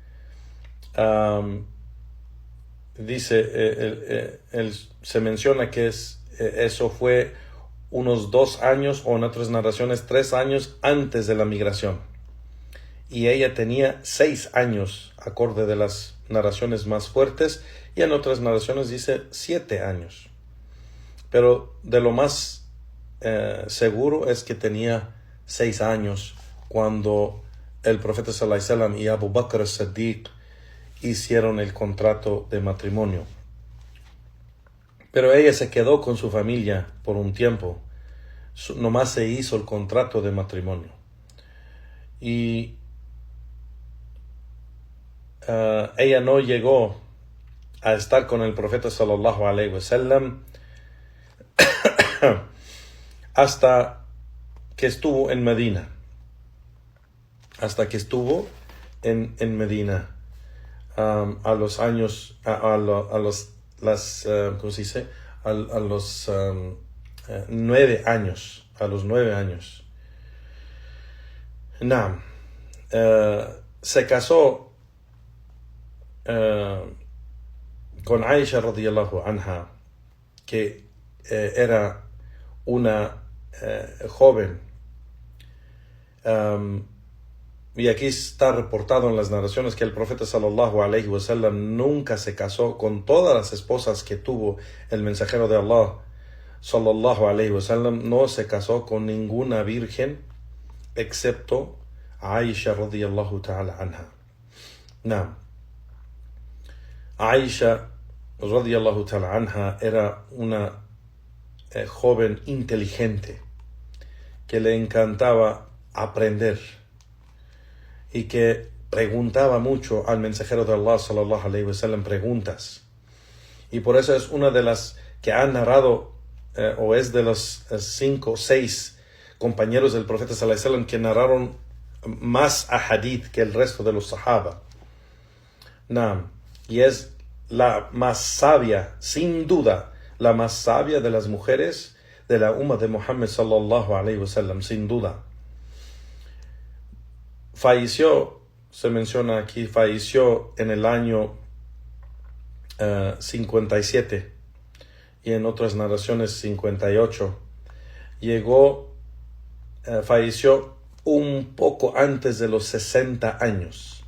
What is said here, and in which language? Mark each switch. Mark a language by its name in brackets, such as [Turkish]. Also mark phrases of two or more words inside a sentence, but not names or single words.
[Spanish] Dice, se menciona que eso fue unos 2 años, o en otras narraciones 3 años antes de la migración. Y ella tenía 6 años, acorde de las narraciones más fuertes, y en otras narraciones dice 7 años. Pero de lo más seguro es que tenía 6 años cuando el profeta [Arabic] صلى الله عليه وسلم [Spanish] y Abu Bakr as-Siddiq hicieron el contrato de matrimonio. Pero ella se quedó con su familia por un tiempo. Nomás se hizo el contrato de matrimonio. Y ella no llegó a estar con el profeta [Arabic] صلى الله عليه وسلم [Spanish] hasta que estuvo en Medina. Hasta que estuvo en Medina. A los años, ¿cómo se dice? A los 9 años. A los 9 años. Se casó con Aisha [Arabic] رضي الله عنها, [Spanish] que era una joven. Y aquí está reportado en las narraciones que el profeta [Arabic] صلى الله عليه وسلم [Spanish] nunca se casó con todas las esposas que tuvo el mensajero de Allah [Arabic] صلى الله عليه وسلم. [Spanish] No se casó con ninguna virgen excepto Aisha [Arabic] رضي الله تعالى عنها. [Spanish] Aisha [Arabic] رضي الله تعالى عنها [Spanish] era una joven inteligente que le encantaba aprender y que preguntaba mucho al mensajero de Allah [Arabic] صلى الله عليه وسلم [Spanish] preguntas. Y por eso es una de las que han narrado, o es de los 5 o 6 compañeros del profeta [Arabic] صلى الله عليه وسلم [Spanish] que narraron más ahadith que el resto de los sahaba. Y es la más sabia, sin duda, la más sabia de las mujeres de la umma de Muhammad [Arabic] صلى الله عليه وسلم, [Spanish] sin duda. Falleció, se menciona aquí, falleció en el año 57 y en otras narraciones 58. Falleció un poco antes de los 60 años.